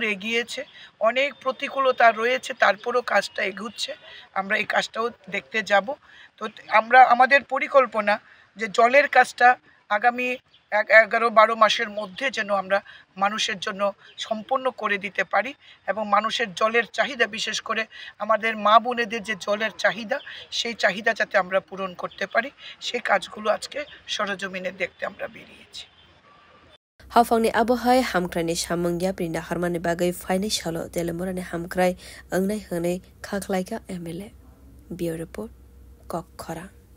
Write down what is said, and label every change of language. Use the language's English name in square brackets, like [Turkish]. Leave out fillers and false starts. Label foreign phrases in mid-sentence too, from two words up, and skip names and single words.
[Bangla] এগিয়েছে অনেক প্রতিকূলতা রয়েছে তারপরও কাজটা এগুচ্ছে আমরা এই কাজটাও দেখতে যাব তো আমরা আমাদের পরিকল্পনা যে জলের কাজটা আগামী 11-12 মাসের মধ্যে যেন আমরা মানুষের জন্য সম্পূর্ণ করে দিতে পারি এবং মানুষের জলের চাহিদা বিশেষ করে আমাদের মা বোনেদের যে জলের চাহিদা সেই চাহিদা যাতে আমরা পূরণ করতে পারি সেই কাজগুলো আজকে সরজমিনে দেখতে আমরা বেরিয়েছি [Kok Borok] Hafangni abohai hamkrani shamangya prinda harmani bagai faini shalo telemurani hamkrai angnai hanai khaklaika emile bio report kok khora